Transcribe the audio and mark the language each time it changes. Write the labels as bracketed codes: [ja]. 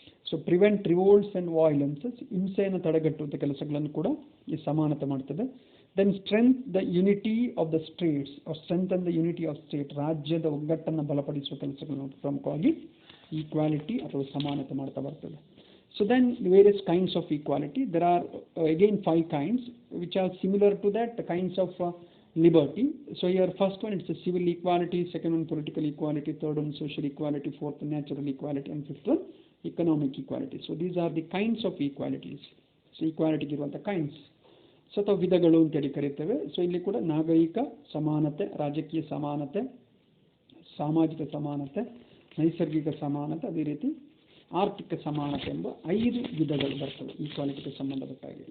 [en] so prevent revolts and violences, [kn] ಹಿಂಸೆಯನ್ನು ತಡೆಗಟ್ಟುವಂಥ ಕೆಲಸಗಳನ್ನು ಕೂಡ ಈ ಸಮಾನತೆ ಮಾಡ್ತದೆ. [en] Then strengthen the unity of the state, [kn] ರಾಜ್ಯದ ಒಗ್ಗಟ್ಟನ್ನು ಬಲಪಡಿಸುವ ಕೆಲಸಗಳನ್ನು ಪ್ರಮುಖವಾಗಿ ಈಕ್ವಾಲಿಟಿ ಅಥವಾ ಸಮಾನತೆ ಮಾಡ್ತಾ ಬರ್ತದೆ. [en] So then various kinds of equality. There are again 5 kinds which are similar to that, the kinds of liberty. So here first one it's a civil equality, second one political equality, third one social equality, fourth one natural equality, and fifth one economic equality. So these are the kinds of equalities. So equality ಇರುವಂಥ kinds. [kn] So ಅಥವಾ ವಿಧಗಳು ಅಂತೇಳಿ ಕರೀತೇವೆ. So ಇಲ್ಲಿ ಕೂಡ ನಾಗರಿಕ ಸಮಾನತೆ, ರಾಜಕೀಯ ಸಮಾನತೆ, ಸಾಮಾಜಿಕ ಸಮಾನತೆ, ನೈಸರ್ಗಿಕ ಸಮಾನತೆ, ಅದೇ ರೀತಿ ಆರ್ಥಿಕ ಸಮಾನತೆ ಎಂಬ 5 ವಿಧಗಳು ಬರ್ತವೆ ಈಕ್ವಾಲಿಟಿಗೆ ಸಂಬಂಧಪಟ್ಟಾಗೆ.